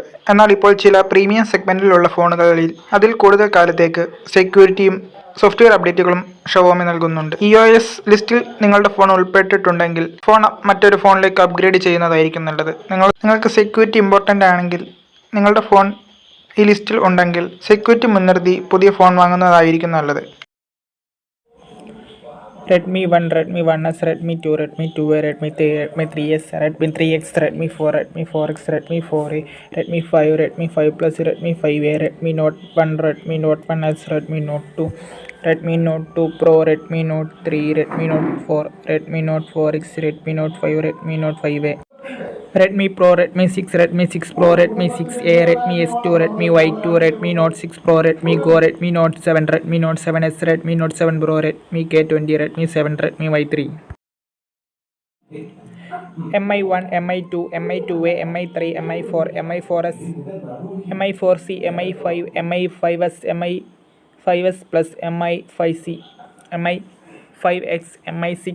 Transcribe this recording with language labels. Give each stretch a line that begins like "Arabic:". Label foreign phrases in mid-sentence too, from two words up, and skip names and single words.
Malayalam: എന്നാൽ ഇപ്പോൾ ചില
English: premium segment
Malayalam: ഫോണുകളിൽ അതിൽ കൂടുതൽ കാലത്തേക്ക് സെക്യൂരിറ്റിയും
English: software updates
Malayalam: xiaomi നൽകുന്നുണ്ട്. ഇഒഎസ് ലിസ്റ്റിൽ നിങ്ങളുടെ ഫോൺ ഉൾപ്പെട്ടിട്ടുണ്ടെങ്കിൽ ഫോൺ മറ്റൊരു ഫോണിലേക്ക് അപ്ഗ്രേഡ് ചെയ്യുന്നതായിരിക്കും നല്ലത്. നിങ്ങൾക്ക്
English: security important
Malayalam: ആണെങ്കിൽ നിങ്ങളുടെ ഫോൺ ഈ ലിസ്റ്റിൽ ഉണ്ടെങ്കിൽ സെക്യൂരിറ്റി മുൻനിർത്തി പുതിയ ഫോൺ വാങ്ങുന്നതായിരിക്കും നല്ലത്. Redmi 1, Redmi 1S, Redmi 2, Redmi 2A, Redmi 3, Redmi 3S, Redmi 3X, Redmi 4, Redmi 4X, Redmi 4A, Redmi 5, Redmi 5 Plus, Redmi 5A, Redmi Note 1, Redmi Note 1S, Redmi Note 2, Redmi Note 2 Pro, Redmi Note 3, Redmi Note 4, Redmi Note 4X, Redmi Note 5, Redmi Note 5A, Redmi Pro, Redmi 6, Redmi 6 Pro, Redmi 6A, Redmi S2, Redmi Y2, Redmi Note 6 Pro, Redmi Go, Redmi Note 7, Redmi Note 7S, Redmi Note 7 Pro, Redmi K20, Redmi 7, Redmi Y3, Mi1, Mi2, Mi2A, Mi3, Mi4, Mi4S, Mi4C, Mi5, Mi5S, Mi5S Plus, Mi5C, Mi5X, Mi6,